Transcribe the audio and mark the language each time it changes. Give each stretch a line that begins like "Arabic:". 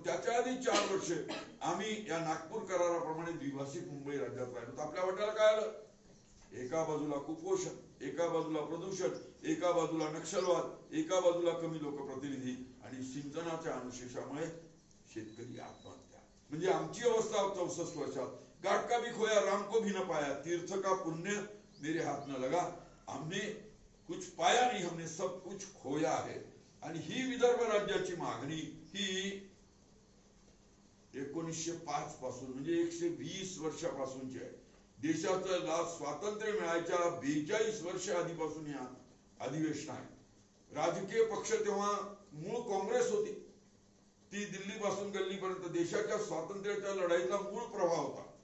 Marathi: त्याच्या आधी 4 वर्ष आम्ही या नागपूर कराराप्रमाणे द्विभाषिक मुंबई राज्यात राहिलो. तर आपल्या वाट्याला काय आलं? एका बाजूला कुपोषण, एका बाजूला प्रदूषण, एका बाजूला नक्षलवाद, एका बाजूला कमी लोकप्रतिनिधी आणि सिंचनाच्या अनुशेषामुळे शेतकरी आत्महत्या. म्हणजे आमची अवस्था 64 वर्षात.
Hindi: गाठ का भी खोया राम को भी न पाया, तीर्थ का पुण्य मेरे हाथ न लगा, हमने कुछ पाया नहीं, हमने सब कुछ खोया है.
Marathi: आणि ही विदर्भ राज्याची मागणी ही 1905 पासून, म्हणजे 120 वर्षापासूनची आहे. देशाचं स्वातंत्र्य मिळायच्या 42 वर्ष आधीपासून या अधिवेशन आहे. राजकीय पक्ष तेव्हा मूळ काँग्रेस होती, ती दिल्लीपासून गल्लीपर्यंत देशाच्या स्वातंत्र्याच्या लढाईचा मूळ प्रभाव होता.